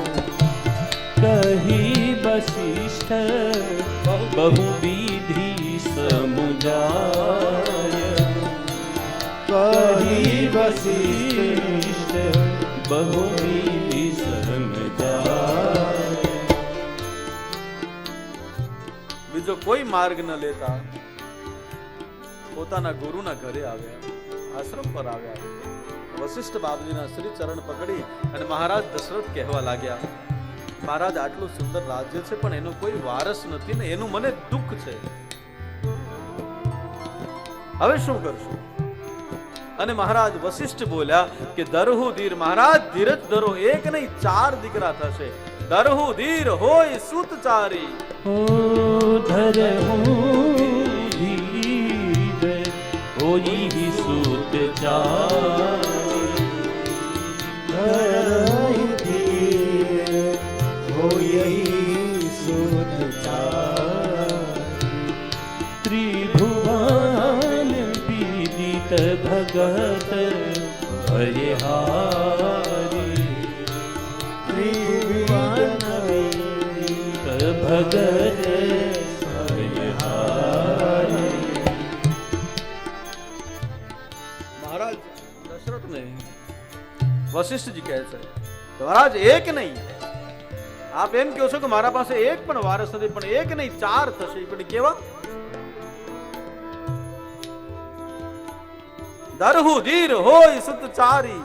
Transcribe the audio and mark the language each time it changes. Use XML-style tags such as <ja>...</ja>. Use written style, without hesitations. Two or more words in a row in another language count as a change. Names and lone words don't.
<hi>कही वशिष्ठ बहुविधि समुदाय. कही वशिष्ठ बहुविधि समुदाय.</hi> <gu>બીજો કોઈ માર્ગ ન લેતા પોતાના ગુરુના ઘરે આવ્યા, આશ્રમ પર આવ્યા. વશિષ્ઠ બાપજીના શ્રી ચરણ પકડી અને મહારાજ દશરથ કહેવા લાગ્યા, મહારાજ આટલું સુંદર રાજ્ય છે પણ એનો કોઈ વારસ નથી ને એનું મને દુઃખ છે, હવે શું કરશું? અને મહારાજ વશિષ્ઠ બોલ્યા કે</gu> <hi>दरहु धीर,</hi> <gu>મહારાજ ધીરજ ધરો, એક નહીં 4 દીકરા થશે.</gu> <hi>दरहु धीर होय सुत चारी. ओ धरहु धीर होई सुत चारी. धरहु धीर होई सुत चारी. त्रिभुवन विदित भगत भयहारी. त्रिभुवन भगत भयहारी.</hi> <gu>મહારાજ દશરથને વશિષ્ઠજી કહે છે કે મહારાજ એક નહીં, આપ એમ કહો છો કે મારા પાસે એક પણ વારસ નથી, પણ એક નહીં 4 થશે. પણ કેવા?</gu> <hi>दरहु धीर होय सुत चारी.</hi>